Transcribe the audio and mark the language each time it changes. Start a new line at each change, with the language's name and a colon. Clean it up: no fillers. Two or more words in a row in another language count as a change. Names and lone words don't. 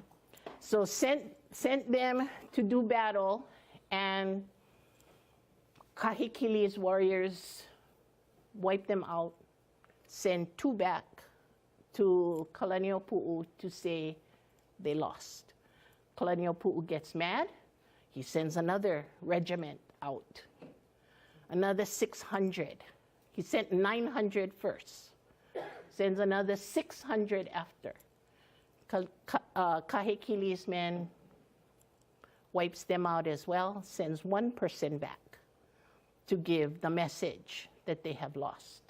English: So sent them to do battle, and Kahekili's warriors wiped them out, sent 2 back to Kalaniʻopuʻu to say they lost. Kalaniʻopuʻu gets mad. He sends another regiment out, another 600. He sent 900 first, sends another 600 after. Kahekili's men wipes them out as well, sends 1 person back to give the message that they have lost.